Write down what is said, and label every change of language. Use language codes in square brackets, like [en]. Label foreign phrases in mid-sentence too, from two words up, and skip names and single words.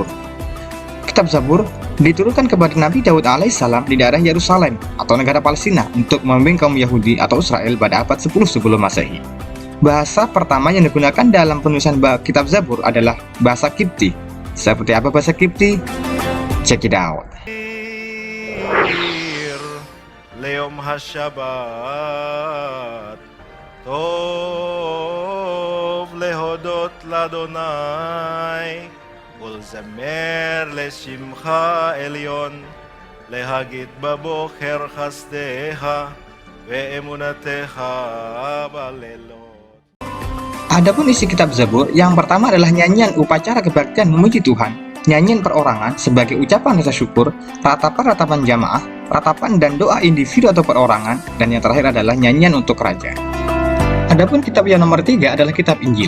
[id] Kitab Zabur diturunkan kepada Nabi Daud alaihissalam di daerah Yerusalem atau negara Palestina untuk membimbing kaum Yahudi atau Israel pada abad 10 sebelum Masehi. Bahasa pertama yang digunakan dalam penulisan kitab Zabur adalah bahasa Kipti. Seperti apa bahasa Kipti? [en] Check it out. [he] ליום השבת טוב להודות לאדוני ולזמר לשמך עליון להגיד בבוקר חסדיך ואמונתך בלילות. [id] Adapun isi kitab Zabur, yang pertama adalah nyanyian upacara kebaktian memuji Tuhan, nyanyian perorangan sebagai ucapan rasa syukur, ratapan-ratapan jamaah, ratapan dan doa individu atau perorangan, dan yang terakhir adalah nyanyian untuk raja. Adapun kitab yang nomor 3 adalah kitab Injil.